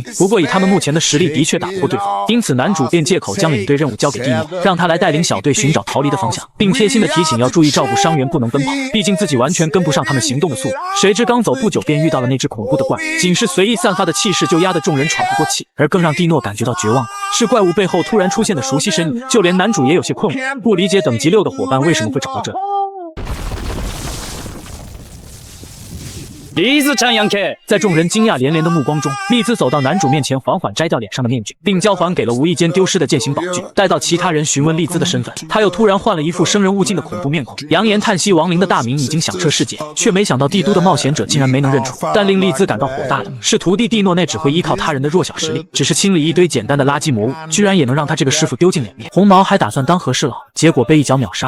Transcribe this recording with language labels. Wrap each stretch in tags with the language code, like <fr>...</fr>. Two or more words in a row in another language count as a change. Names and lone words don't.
<zh>不过以他们目前的实力的确打不过对方，因此男主便借口将领队任务交给蒂诺，让他来带领小队寻找逃离的方向，并贴心的提醒要注意照顾伤员不能奔跑，毕竟自己完全跟不上他们行动的速度。谁知刚走不久便遇到了那只恐怖的怪物，仅是随意散发的气势就压得众人喘不过气。而更让蒂诺感觉到绝望的是怪物背后突然出现的熟悉身影，就连男主也有些困惑，不理解等级6的伙伴为什么会找到这里。</zh> <ja>リズちゃんやんけ！</ja> <zh>在众人惊讶连连的目光中，丽兹走到男主面前，缓缓摘掉脸上的面具，并交还给了无意间丢失的剑形宝具。待到其他人询问丽兹的身份，他又突然换了一副生人勿近的恐怖面孔，扬言叹息亡灵的大名已经响彻世界，却没想到帝都的冒险者竟然没能认出。但令丽兹感到火大的是，徒弟蒂诺那只会依靠他人的弱小实力，只是清理一堆简单的垃圾魔物，居然也能让他这个师傅丢尽脸面。红毛还打算当和事佬，结果被一脚秒杀。</zh>